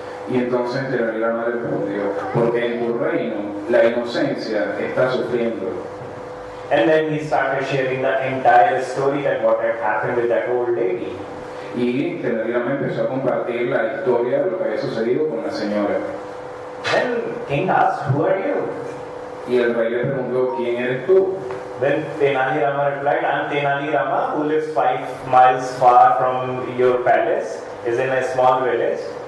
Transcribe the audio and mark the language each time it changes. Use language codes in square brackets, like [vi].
[es] Y entonces Tenali Rama le respondió, porque en tu reino la inocencia está sufriendo. [en] And then he started sharing the entire story that what had happened with that old lady. [es] Y Tenali Rama empezó a compartir la historia de lo que había sucedido con la señora. [en] Then king asked, who are you? [es] Y el rey le preguntó, ¿quién eres tú? [en] Then Tenali Rama replied, I am Tenali Rama, who lives 5 miles far from your palace, is in a small village.